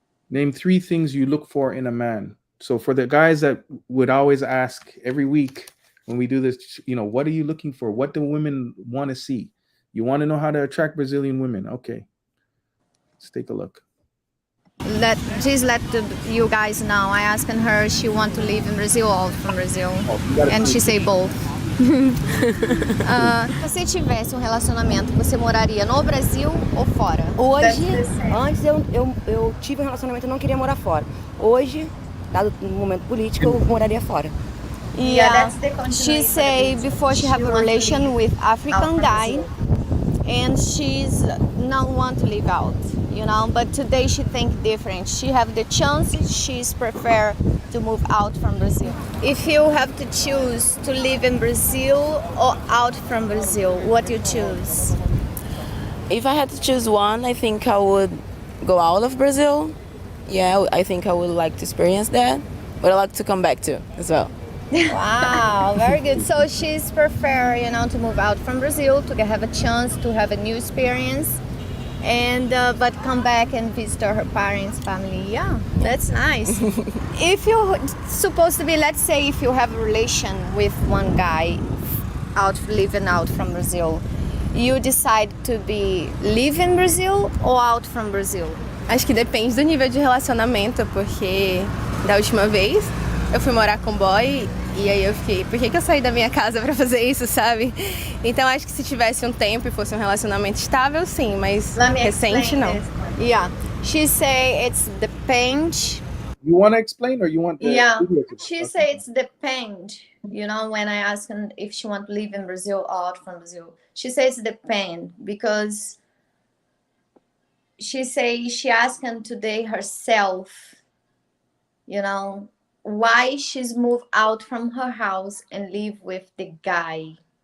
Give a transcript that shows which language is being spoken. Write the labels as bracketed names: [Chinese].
[English] Name 3 things you look for in a man. So for the guys that would always ask every week when we do this, what are you looking for? What do women want to see? You want to know how to attract Brazilian women. Okay. Let's take a look. Just let you guys know. I asked her she want to live in Brazil or from Brazil, and she say both. [Portuguese] Se você tivesse um relacionamento, você moraria no Brasil ou fora? Hoje, antes eu tive um relacionamento e não queria morar fora. Hoje, dado o momento político, eu moraria fora. [English] Yeah, she say before she have a relation with African guy, and she's not want to live out, but today she think different. She have the chance, she's prefer to move out from Brazil. If you have to choose to live in Brazil or out from Brazil, what you choose? If I had to choose one, I think I would go out of Brazil. Yeah, I think I would like to experience that, but I like to come back too as well. Wow, very good. So she's prefer, to move out from Brazil to have a chance to have a new experience, and but come back and visit her parents' family. Yeah, that's nice. If you're supposed to be, let's say, if you have a relation with one guy living out from Brazil, you decide to be live in Brazil or out from Brazil? [Portuguese] Acho que depende do nível de relacionamento, porque da última vez eu fui morar com boy e aí eu fiquei, por que eu saí da minha casa pra fazer isso, sabe? Então acho que se tivesse um tempo e fosse um relacionamento estável, sim, mas recente não. [English] Yeah, she say it's depend. You want to explain, or you want the video to she say it's depend. When I ask her if she want to live in Brazil or out from Brazil, she says depend, because she say she asked him today herself, why she's moved out from her house and live with the guy.